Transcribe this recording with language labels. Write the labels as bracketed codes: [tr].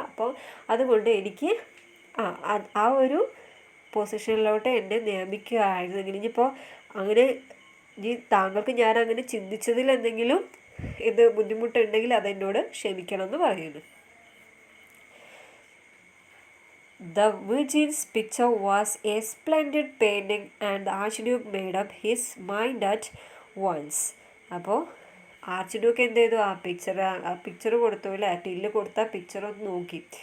[ml] അപ്പോൾ അതുകൊണ്ട് എനിക്ക് ആ ഒരു പൊസിഷനിലോട്ട് എന്നെ നിയമിക്കുകയായിരുന്നെങ്കിൽ, ഇനിയിപ്പോൾ അങ്ങനെ താങ്കൾക്ക് ഞാൻ അങ്ങനെ ചിന്തിച്ചതിൽ എന്തെങ്കിലും ഇത് ബുദ്ധിമുട്ടുണ്ടെങ്കിൽ അതെന്നോട് ക്ഷമിക്കണം എന്ന് പറയുന്നു. [en] The Virgin's picture was a splendid painting and the Archduke made up his mind at once. [ml] അപ്പോൾ ആർച്ച്ഡ്യൂക്ക് എന്ത് ചെയ്തു? ആ പിക്ചർ കൊടുത്തു അല്ലേ, ടില്ല് കൊടുത്ത പിക്ചർ ഒന്ന് നോക്കി.